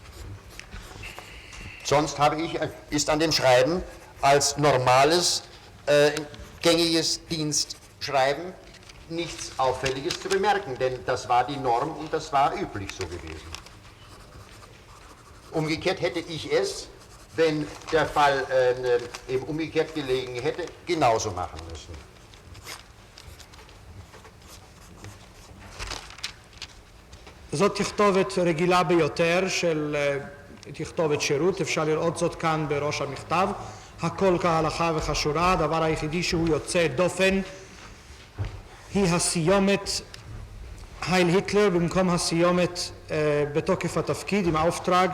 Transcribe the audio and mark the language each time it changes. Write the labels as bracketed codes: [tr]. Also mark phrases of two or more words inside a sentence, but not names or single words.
[de] Sonst ist an dem Schreiben als normales, gängiges Dienstschreiben nichts Auffälliges zu bemerken, denn das war die Norm und das war üblich so gewesen. Umgekehrt hätte ich es, wenn der Fall eben umgekehrt gelegen hätte, genauso machen müssen. [he] זאת תכתובת רגילה ביותר של תכתובת שירות, אפשר לראות זאת כאן בראש המכתב. הכל כהלכה וכשורה, הדבר היחידי שהוא יוצא דופן היא הסיומת [de] Heil Hitler [he] במקום הסיומת בתוקף התפקיד עם האופטראגה.